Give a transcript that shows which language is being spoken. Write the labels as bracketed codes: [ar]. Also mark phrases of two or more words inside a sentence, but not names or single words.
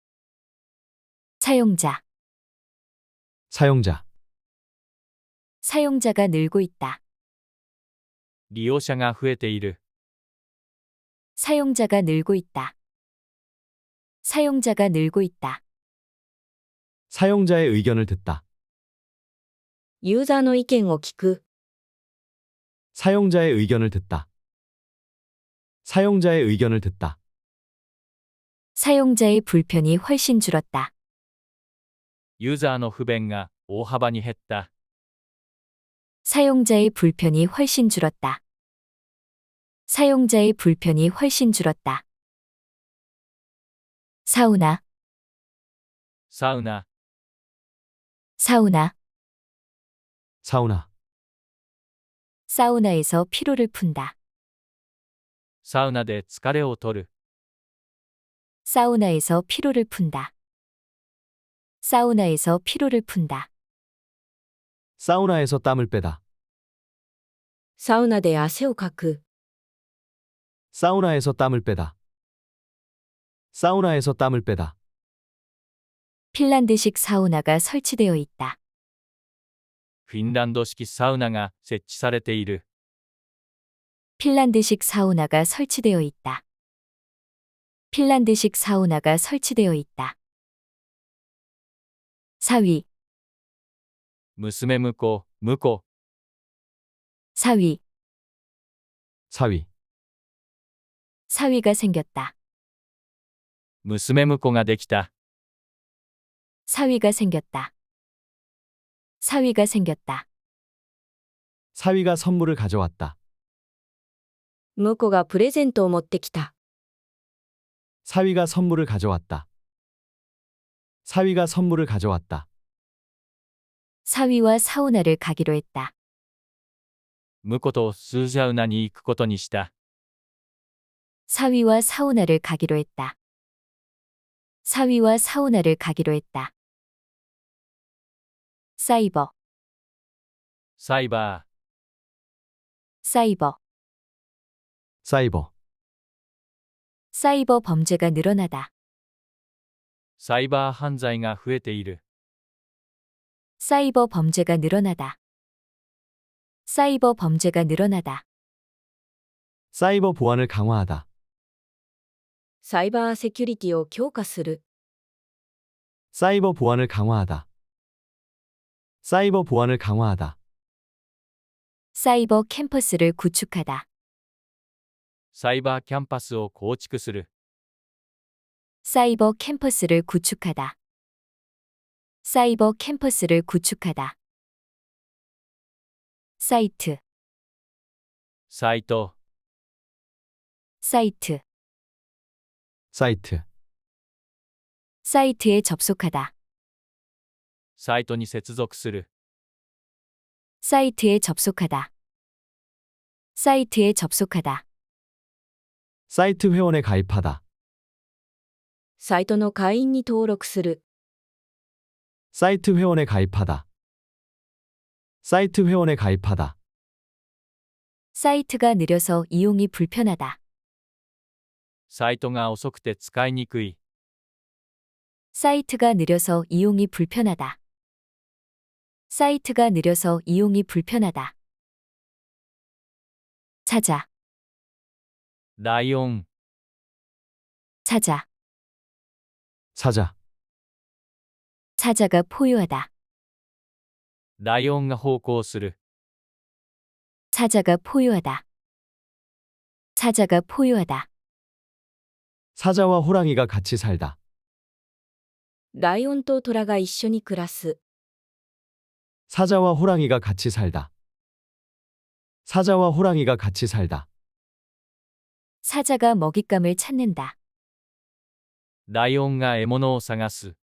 [ko] 사용자, 사용자, 사용자가 늘고 있다. [ja] 利用者が増えている、 [ko] 사용자가 늘고 있다. 사용자가 늘고 있다. 사용자의 의견을 듣다. [ja] ユーザーの意見を聞く。 [ko] 사용자의 의견을 듣다. 사용자의 의견을 듣다. 사용자의 불편이 훨씬 줄었다. [ja] ユーザーの不便が大幅に減った。 [ko] 사용자의 불편이 훨씬 줄었다. 사용자의 불편이 훨씬 줄었다. 사우나, [ja] サウナ、 [ko] 사우나, 사우나, 사우나에서 피로를 푼다. [ja] サウナで疲れを取る、 [ko] 사우나에서 피로를 푼다. 사우나에서 피로를 푼다. 사우나에서 땀을 빼다. [ja] サウナで汗をかく。 [ko] 사우나에서 땀을 빼다. 사우나에서 땀을 빼다. 핀란드식 사우나가 설치되어 있다. [ja] フィンランド式サウナが設置されている。 [ko] 핀란드식 사우나가 설치되어 있다. 핀란드식 사우나가 설치되어 있다. 사위, [ja] 娘婿、婿、 [ko] 사위, 사위. 사위가 생겼다. [ja] 娘婿ができた。 [ko] 사위가 생겼다. 사위가 생겼다. 사위가 선물을 가져왔다. [ja] 婿がプレゼントを持ってきた。 [ko] 사위가 선물을 가져왔다. 사위가 선물을 가져왔다. 사위와 사우나를 가기로 했다. [ja] 婿とスージャウナに行くことにした。 [ko] 사위와 사우나를 가기로 했다. 사위와 사우나를 가기로 했다. 사이버, [ja] サイバー、 [ko] 사이버, 사이버. 사이버 범죄가 늘어나다. [ja] サイバー犯罪が増えている。 [ko] 사이버 범죄가 늘어나다. 사이버 범죄가 늘어나다. 사이버 보안을 강화하다. [ja] サイバーセキュリティを強化する。 [ko] 사이버 보안을 강화하다. 사이버 보안을 강화하다. 사이버 캠퍼스를 구축하다. [ja] サイバーキャンパスを構築する。 [ko] 사이버 캠퍼스를 구축하다. 사이버 캠퍼스를 구축하다. 사이트, [ja] サイト、 [ko] 사이트, 사이트. 사이트에 접속하다. [ja] サイトに接続する。 [ko] 사이트에 접속하다. 사이트에 접속하다. 사이트 회원에 가입하다. [ja] サイトの会員に登録する。 [ko] 사이트 회원에 가입하다. 사이트 회원에 가입하다. 사이트가 느려서 이용이 불편하다. [ja] サイトが遅くて使いにくい。 [ko] 사이트가 느려서 이용이 불편하다. 사이트가 느려서 이용이 불편하다. 찾아, [ja] ライオン、 [ko] 찾아, 사자. 찾아가 포효하다. [ja] ライオンが奉公する。 [ko] 찾아가 포효하다. 찾아가 포효하다. 사자와 호랑이가 같이 살다. [ja] ライオンとトラが一緒に暮らす。 [ko] 사자와 호랑이가 같이 살다. 사자와 호랑이가 같이 살다. 사자가 먹잇감을 찾는다. [ja] ライオンが獲物を探す。